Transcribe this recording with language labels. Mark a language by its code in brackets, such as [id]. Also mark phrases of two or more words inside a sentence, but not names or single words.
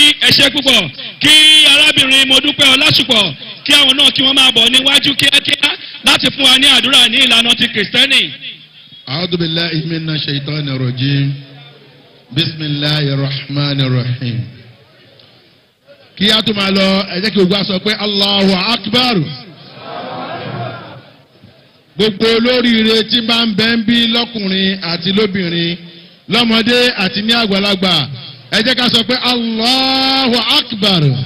[yo] Ẹ ṣé púpọ̀. Kí arábìnrin Modúpẹ́ Ọlásùpọ̀, kí àwọn náà kí wọ́n máa bọ̀ níwájú kíákíá láti fún wa ní àdúrà ní ìlànà ti Kìrìsìtẹ́nì. [ar] أعوذ بالله من الشيطان الرجيم. بسم الله الرحمن الرحيم. [yo] Kí a tó máa lọ, ẹ jẹ́ kí gbogbo a sọ pé [ar] الله أكبر. [yo] Gbogbo olóríire tí bá ń bẹ ń bí lọ́kùnrin àti lóbìnrin, lọ́mọdé àti ní àgbàlagbà, ẹ jẹ́ ká sọ pé [ar] الله أكبر.